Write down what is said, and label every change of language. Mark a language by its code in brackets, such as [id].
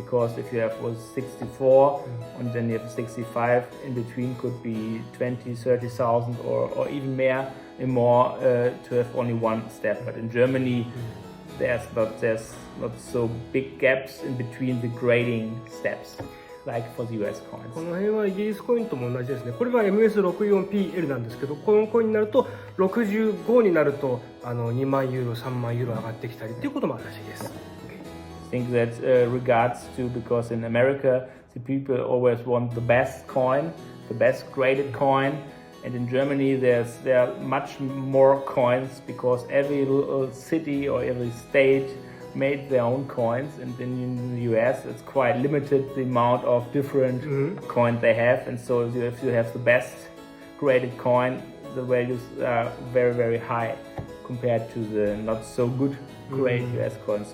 [en] Because if you have was 64 and then you have 65, in between could be 20, 30,000 or even more to have only one step. But in Germany, there's not so big gaps in between the grading steps. Like for the US [ja] こ [en] coins. [ja] の辺はイギリスコインとも同じですね。これが MS64PL なんですけど、このコインになると65になると2万ユーロ、3万ユーロ上がってきたりっていうこともあるらしいです。 [en] I think that regards to because in America the people always want the best coin, the best graded coin, and in Germany there are much more coins because every little city or every state made their own coins, and then in the US it's quite limited the amount of different coins they have, and so if you have the best graded coin, the values are very, very high compared to the not so good grade US coins.